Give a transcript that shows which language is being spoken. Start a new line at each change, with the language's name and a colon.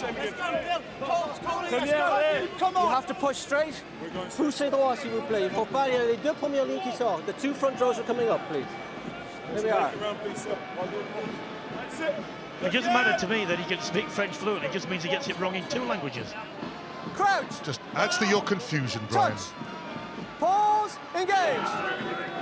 English: You have to push straight.
French: Poussez droit, s'il vous plaît. Il faut pas, il y a les deux premières lignes qui sortent.
English: The two front rows are coming up, please. There we are. It doesn't matter to me that he can speak French fluently. It just means he gets it wrong in two languages. Crouch! Just adds to your confusion, Brian. Touch! Pause, engage!